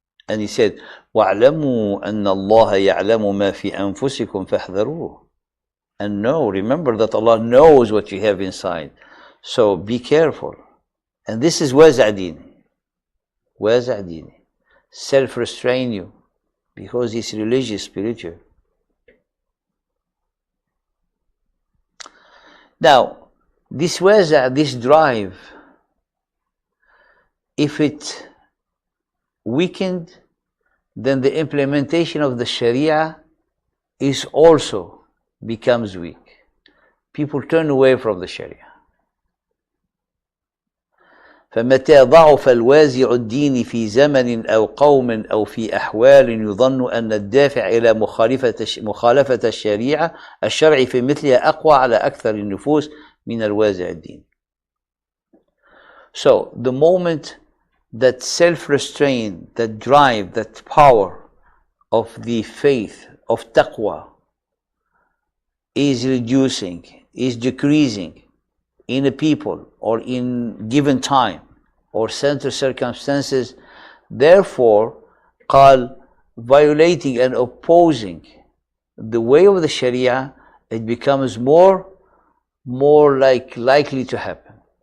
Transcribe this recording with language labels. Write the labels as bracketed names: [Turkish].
[English] And He said, [Arabic] وَاعْلَمُوا أَنَّ اللَّهَ يَعْلَمُ مَا فِي أَنفُسِكُمْ فَاحْذَرُوهُ. [English] And remember that Allah knows what you have inside. So be careful. And this is wazi' ad-din. Wazi' ad-din. Self-restrain you, because it's religious, spiritual. Now, this wazi', this drive, if it weakened, then the implementation of the Sharia is also becomes weak. People turn away from the Sharia. [Arabic] فمتى ضعف الوازع الدين في زمن أو قوم أو في أحوال يظن أن الدافع إلى مخالفة الشرع في مثلها أقوى على أكثر النفوس من الوازع الدين. [English] So the moment that self-restraint, that drive, that power of the faith, of taqwa is reducing, is decreasing in a people or in given time or certain circumstances, therefore violating and opposing the way of the Sharia, it becomes more likely to happen.